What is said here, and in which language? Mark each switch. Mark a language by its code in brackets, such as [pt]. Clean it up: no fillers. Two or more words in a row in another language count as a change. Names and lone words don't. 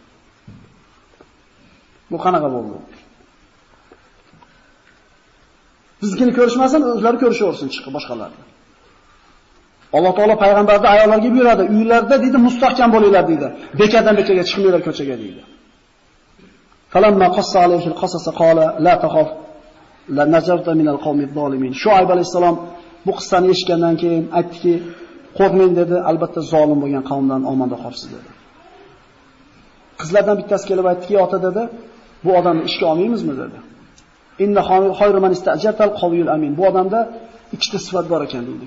[uz] Bu qanaqa bo'ldi? Biznikini ko'rishmasin, o'zlari ko'rishaversin chiqib boshqalarni. Alloh taolo payg'ambarda ayollarga buyuradi, uylarda deydi, mustahkam bo'linglar deydi. Bekadan bekaga chiqmanglar ko'chaga deydi. [ar] فلما قص عليه القصص قال لا تخف لا نجرت من القوم الظالمين. [uz] Shuayb alayhisalom bu qissani eshitgandan keyin aytdiki, qo'rqmang dedi, albatta zolim bo'lgan qavmdan omonda qolsiz dedi. Qizlardan bittasi kelib aytdiki, ota dedi, bu odamni ishga olmaymizmi dedi. [ar] إن خير من استأجرت القوي الأمين. [uz] Bu odamda ikkita sifat bor ekan deydi.